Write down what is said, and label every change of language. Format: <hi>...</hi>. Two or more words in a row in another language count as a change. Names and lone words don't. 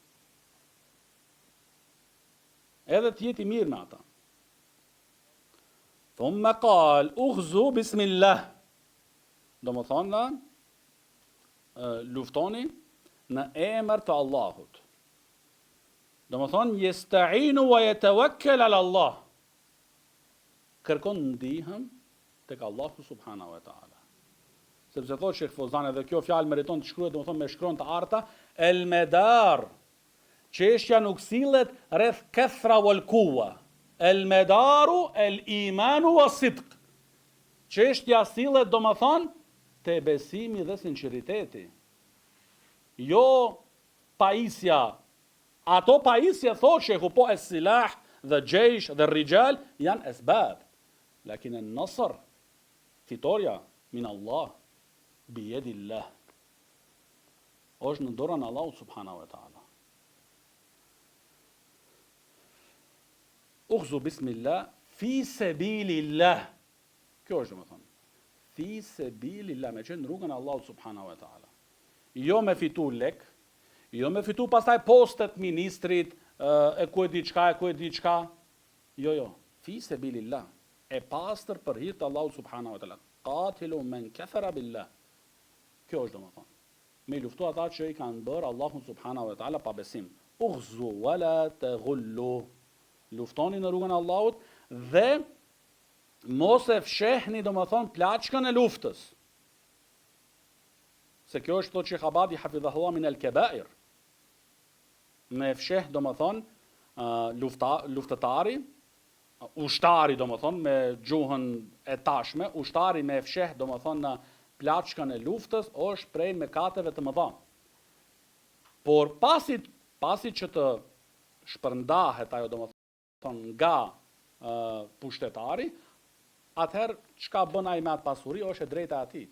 <sq>Edhe të jeti mirë me ata.</sq> <ar>ثم قال، اغزوا بسم الله.</ar> <sq>Do më thonë, luftoni në emër të Allahut. Do më thonë,</sq> <ar>يستعين ويتوكل على الله.</ar> <sq>Kërkon ndihëm tek Allahu</sq> <ar>سبحانه وتعالى.</ar> <sq>Sepse thotë Sheikh Fozani dhe kjo fjalë meriton të shkruhet domethënë me shkron të arta,</sq> <ar>المدار.</ar> <sq>Çështja nuk sillet rreth</sq> <ar>الكثرة والقوة. المدار الإيمان والصدق.</ar> <sq>Çështja sillet domethënë te besimi dhe sinqeriteti. Jo pajisja. Ato pajisja thotë Sheikhu po</sq> <ar>السلاح</ar> <sq>dhe gjejsh dhe rijal janë esbab.</sq> <ar>لكن النصر, fitoria من الله, بيد الله.</ar> <sq>Është në dorën e Allahut</sq> <ar>سبحانه وتعالى. اغزوا بسم الله في سبيل الله.</ar> <sq>Kjo është domethënë.</sq> <ar>في سبيل الله,</ar> <sq>me qenë rrugën e Allahut</sq> <ar>سبحانه وتعالى.</ar> <sq>Jo me fitu lek, jo me fitu pastaj postet ministrit, e ku e diçka. Jo.</sq> <ar>في سبيل الله.</ar> <sq>E pastër për hir të Allahut</sq> <ar>سبحانه وتعالى. قاتلوا من كفر بالله.</ar> <sq>Kjo është domethënë. Me luftu ata që I kanë bërë Allahun</sq> <ar>سبحانه وتعالى</ar> <sq>pa besim.</sq> <ar>اغزوا ولا تغلوا.</ar> <sq>Luftoni në rrugën e Allahut dhe mos e fshehni domethënë plaçkën e luftës. Se kjo është thotë Sheikh Abadi hafidhahullah</sq> <ar>من الكبائر.</ar> <sq>Me fsheh domethënë luftëtari ushtari, domethënë, me gjuhën e tashme, ushtari me fsheh, domethënë, në plaçkën e luftës, është prej mëkateve të mëdha. Por pasi që të shpërndahet ajo, domethënë, nga pushtetari, atëherë çka bën ai me atë pasuri është e drejta e atij.</sq>